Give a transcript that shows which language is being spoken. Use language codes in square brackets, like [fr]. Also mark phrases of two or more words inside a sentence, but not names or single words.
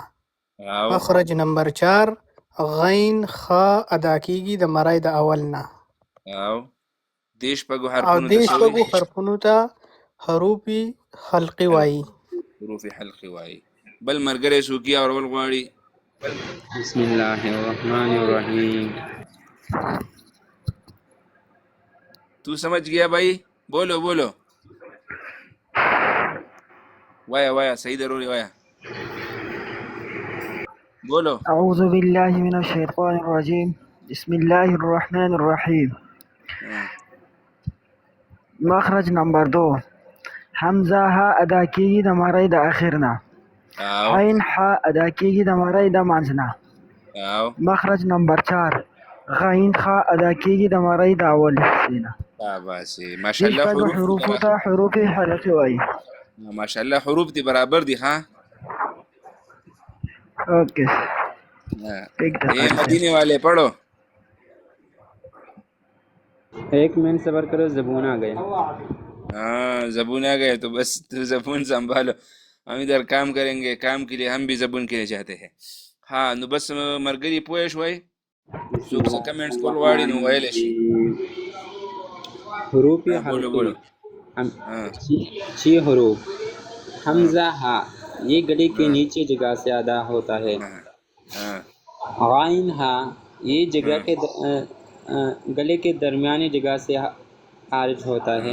[ps] مخرج نمبر 4 غین خ ادا کیږي د مرای د اول نه. او دیش پګو حرفونو ته حروف حلقي وایي. حروف حلقي وایي. بل مرګري سوکي اورول غواړي. [ar] بسم الله الرحمن الرحیم. [ur] تو سمجھ گیا بھائی؟ بولو بولو. [ps] وایا وایا صحیح ضروری وایا. [ur] بولو. [ar] اعوذ باللہ من الشیطان الرجیم. بسم اللہ الرحمن الرحیم. [ps] مخرج نمبر 2 حمزه ح ادا کیږي د مرای د اخر نه. عین خا ادا کیږي د مرۍ د منځ نه. مخرج نمبر 4 غین خا ادا کیږي د مرۍ د اول حصې نه. ماشاءاللہ حروف ته حروف حلقي وایي. ماشاءاللہ حروف دی برابر دی. [ur] ہاں اوکے یہ مدینے والے پڑھو. ایک منٹ صبر کرو، زبون آ گئے. ہاں زبون آ گئے تو بس تو زبون سنبھالو. ہم ادھر کام کریں گے، کام کے لیے ہم بھی زبون کے لیے چاہتے ہیں. [ps] ہاں نو بس مرګري پوه شوي څوک څه کمنټس کول غواړي نو ویلی شي. حروف [ur] بولو بولو. چھ حروف. حمزہ ہا یہ گلے کے نیچے جگہ سے ادا ہوتا ہے. غائن ہا یہ جگہ کے گلے کے درمیانی جگہ سے خارج ہوتا ہے،